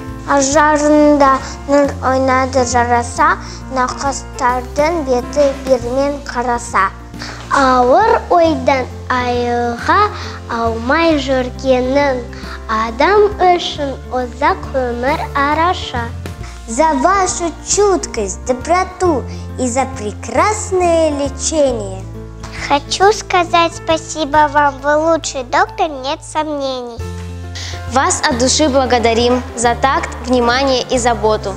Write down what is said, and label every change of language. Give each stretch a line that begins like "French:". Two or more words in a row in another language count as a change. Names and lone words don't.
Kazakh: Ажарында нұр ойнады жараса, науқастардың беті бермен қараса. Ауыр ойдан айыға алмай жүргенің адам үшін ұзақ өмір араша.
Russian: За вашу чуткость, доброту и за прекрасное лечение. Хочу сказать спасибо вам, вы лучший доктор, нет сомнений. Вас от души благодарим за такт, внимание и заботу.